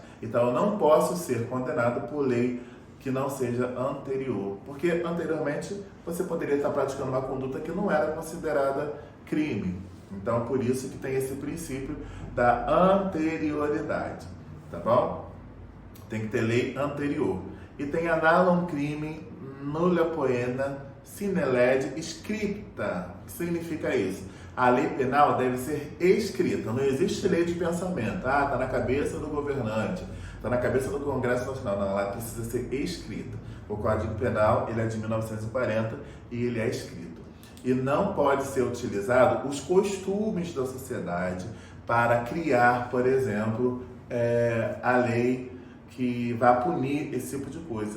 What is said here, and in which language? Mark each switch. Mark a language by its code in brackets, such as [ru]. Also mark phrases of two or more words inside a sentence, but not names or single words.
[pt] Então, eu não posso ser condenado por lei que não seja anterior, porque anteriormente você poderia estar praticando uma conduta que não era considerada crime. Então, por isso que tem esse princípio da anterioridade, tá bom? Tem que ter lei anterior. [la] E tem annalum crimen nulla poena sine lege scripta. [pt] O que significa isso? A lei penal deve ser escrita, não existe lei de pensamento. Ah, está na cabeça do governante, está na cabeça do Congresso Nacional. Não, ela precisa ser escrita. O Código Penal, ele é de 1940 e ele é escrito. E não pode ser utilizado os costumes da sociedade para criar, por exemplo, a lei que vai punir esse tipo de coisa.